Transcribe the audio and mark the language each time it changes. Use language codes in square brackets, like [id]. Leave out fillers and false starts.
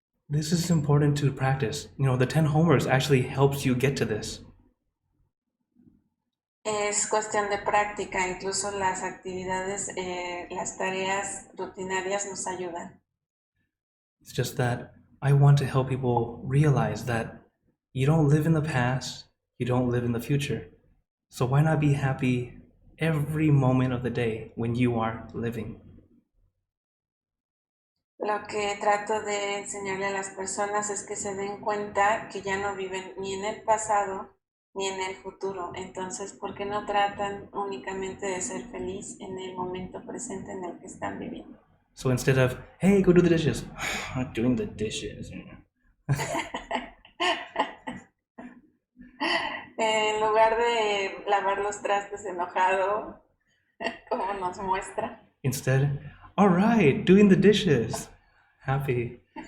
[en] This is important to practice. You know, the 10 homeworks actually helps you get to this. [es] Es cuestión de práctica, incluso las actividades, las tareas rutinarias nos ayudan. [en] It's just that I want to help people realize that you don't live in the past, you don't live in the future. So why not be happy every moment of the day when you are living? [es] Lo que trato de enseñarle a las personas es que se den cuenta que ya no viven ni en el pasado ni en el futuro. Entonces, ¿por qué no tratan únicamente de ser feliz en el momento presente en el que están viviendo? [en] So instead of, hey, go do the dishes, I'm not doing the dishes. [es] En lugar de lavar los trastes enojado, como nos muestra. [en] Instead, all right, doing the dishes, happy.